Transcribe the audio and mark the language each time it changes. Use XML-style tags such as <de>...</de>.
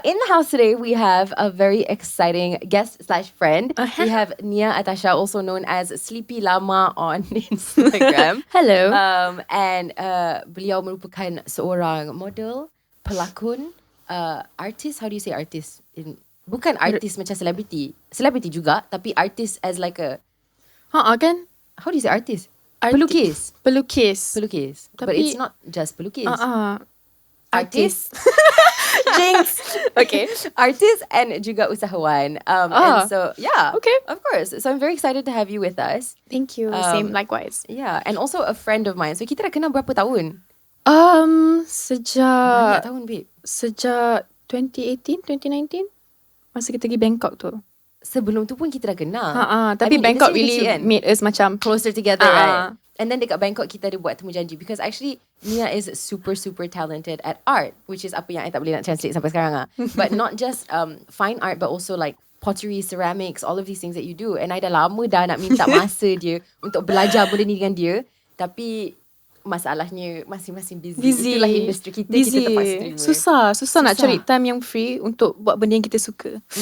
<en>In the house today, we have a very exciting guest/friend. We have Nia Atasha, also known as Sleepylllama on Instagram. Hello.</en> <ms>And beliau merupakan seorang model, pelakon, artis.</ms> <en>How do you say artist?</en> <ms>Bukan artis macam selebriti. Selebriti juga, tapi artis</ms> <en>as like a...</en> <ms>Kan?</ms> <en>How do you say artist? Pelukis.</en> <ms>Tapi,</ms> <en>But it's not just pelukis. Artis. Jinx. Okay. Artis and</en> <ms>juga usahawan.</ms> <en>And so, yeah. Okay. Of course. So I'm very excited to have you with us. Thank you. Same, likewise. Yeah. And also a friend of mine. So</en> <ms>kita dah kenal berapa tahun? Sejak... Banyak tahun, babe. Sejak 2018, 2019. Masa kita pergi Bangkok tu. Sebelum tu pun kita dah kenal. Tapi</ms> <en>Bangkok really made us macam closer together, right? And then</en> <ms>dekat Bangkok kita ada buat temu janji.</ms> <en>Because actually Nia is super talented at art, which is</en> <ms>apa yang I tak boleh nak translate sampai sekarang</ms> <en>But not just fine art, but also like pottery, ceramics, all of these things that you do.</en> <ms>And I dah lama dah nak minta masa dia untuk belajar benda ni dengan dia. Tapi masalahnya masing-masing busy. Itulah industri kita. Kita terpaksa Susah nak cari time yang free untuk buat benda yang kita suka.</ms>